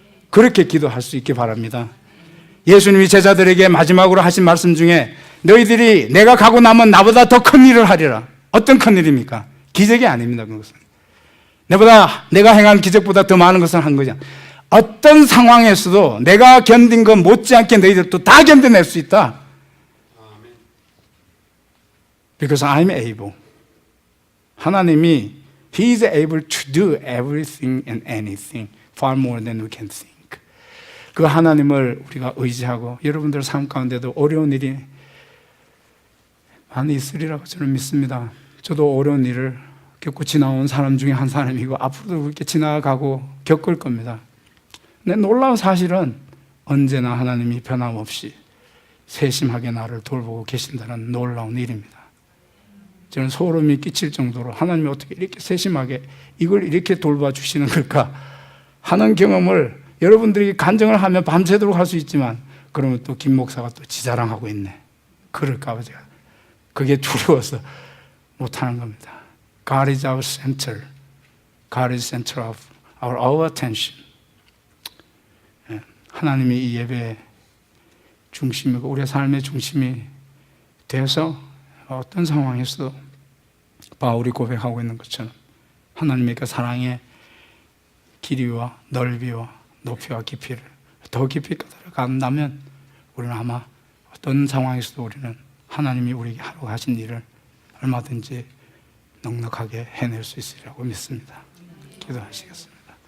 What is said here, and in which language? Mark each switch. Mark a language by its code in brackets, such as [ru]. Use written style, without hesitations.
[ko] 그렇게 기도할 수 있기 바랍니다. 예수님이 제자들에게 마지막으로 하신 말씀 중에 너희들이 내가 가고 나면 나보다 더 큰 일을 하리라. 어떤 큰 일입니까? 기적이 아닙니다. 그것은 내가 행한 기적보다 더 많은 것을 한 거죠. 어떤 상황에서도 내가 견딘 것 못지않게 너희들도 다 견뎌낼 수 있다. [en] Because I'm able. [ko] 하나님이 [en] He is able to do everything and anything far more than we can think. [ko] 그 하나님을 우리가 의지하고 여러분들 삶 가운데도 어려운 일이 많이 있으리라고 저는 믿습니다. 저도 어려운 일을 겪고 지나온 사람 중에 한 사람이고 앞으로도 그렇게 지나가고 겪을 겁니다. 근데 놀라운 사실은 언제나 하나님이 변함없이 세심하게 나를 돌보고 계신다는 놀라운 일입니다. 저는 소름이 끼칠 정도로 하나님이 어떻게 이렇게 세심하게 이걸 이렇게 돌봐 주시는 걸까 하는 경험을 여러분들이 간증을 하면 밤새도록 할 수 있지만, 그러면 또 김 목사가 또 지자랑하고 있네. 그럴까 봐 제가 그게 두려워서 못하는 겁니다. [en] God is our center. God is center of our attention. [ko] 하나님이 이 예배의 중심이고 우리의 삶의 중심이 돼서 어떤 상황에서도 바울이 고백하고 있는 것처럼 하나님의 그 사랑의 길이와 넓이와 높이와 깊이를 더 깊이 깨달아간다면 우리는 아마 어떤 상황에서도 우리는 하나님이 우리에게 하라고 하신 일을 얼마든지 넉넉하게 해낼 수 있으리라고 믿습니다. 기도하시겠습니다.